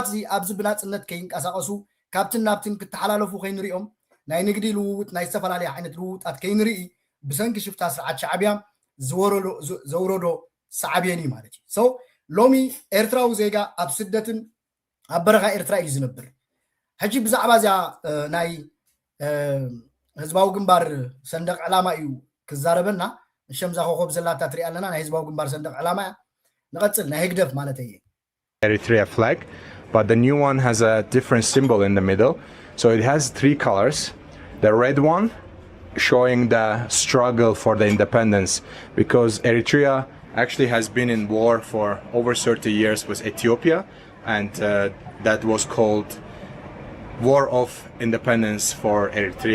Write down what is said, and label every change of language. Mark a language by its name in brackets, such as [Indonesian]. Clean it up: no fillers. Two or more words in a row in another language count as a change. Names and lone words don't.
[Tigrinya] እዚ ኣብዚ ብናጽነት ከይንቀሳቐሱ ካብትን ናብትን ክትሓላለፉ ከይንሪኦም ናይ ንግዲ ልውውጥ ናይ ዝተፈላለየ ዓይነት ልውውጣት ከይንርኢ ብሰንኪ ሽፍታ ስርዓት ሻዕብያ ዘውረዶ ሰዓብየኒ ማለት እዩ ሶ ሎሚ ኤርትራዊ ዜጋ ኣብ ስደትን ኣብ በረኻ ኤርትራ እዩ ዝነብር ሕጂ ብዛዕባ እዚኣ ናይ ህዝባዊ ግንባር ሰንደቕ ዕላማ እዩ ክዛረበና ንሸምዛ ኮኸብ ዘላታ ትርኢ ኣለና ናይ ህዝባዊ ግንባር ሰንደቕ ዕላማ ንቐጽል ናይ ህግደፍ ማለት እየ [English] Eritrea flag, but the new one has a different symbol in the middle. So it has three colors. The red one showing the struggle for the independence, because Eritrea actually has been in war for over 30 years with Ethiopia, and that was called War of Independence for Eritrea.